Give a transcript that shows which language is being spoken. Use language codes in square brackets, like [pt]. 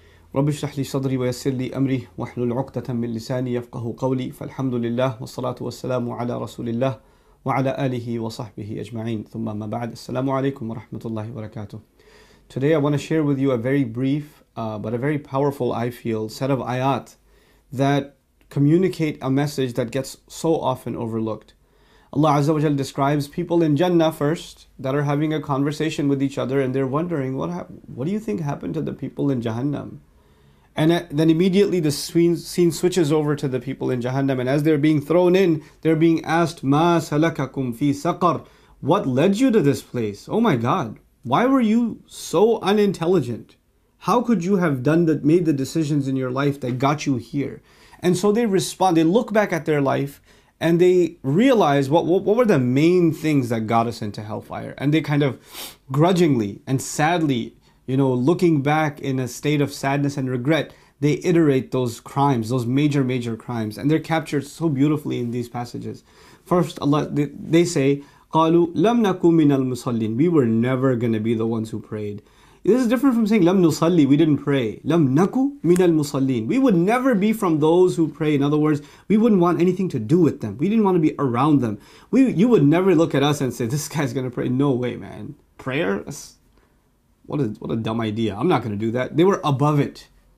[ar] رب اشرح لي صدري ويسر لي أمري واحلل عقدة من لساني يفقه قولي. فالحمد لله والصلاة والسلام على رسول الله وعلى آله وصحبه أجمعين. ثم ما بعد. السلام عليكم ورحمة الله وبركاته. [en] Today I want to share with you a very brief but a very powerful, I feel, set of ayat that communicate a message that gets so often overlooked. Allah Azza wa Jal describes people in Jannah first that are having a conversation with each other, and they're wondering, what do you think happened to the people in Jahannam? And then immediately the scene switches over to the people in Jahannam, and as they're being thrown in, they're being asked, [ar] "Ma salakakum fi saqar?" [en] What led you to this place? Oh my God, why were you so unintelligent? How could you have made the decisions in your life that got you here? And so they respond, they look back at their life, and they realize what were the main things that got us into hellfire. And they kind of grudgingly and sadly, looking back in a state of sadness and regret, they iterate those crimes, those major crimes. And they're captured so beautifully in these passages. First, they say, [ar] قَالُوا لَمْ نَكُ مِنَ الْمُصَلِّينَ. [en] We were never going to be the ones who prayed. This is different from saying [ar] lam nusalli, [en] we didn't pray. [ar] Lam naku minal musallin. [en] We would never be from those who pray. In other words, we wouldn't want anything to do with them. We didn't want to be around them. You would never look at us and say, this guy's going to pray. No way, man. Prayer? What a dumb idea. I'm not going to do that. They were above it.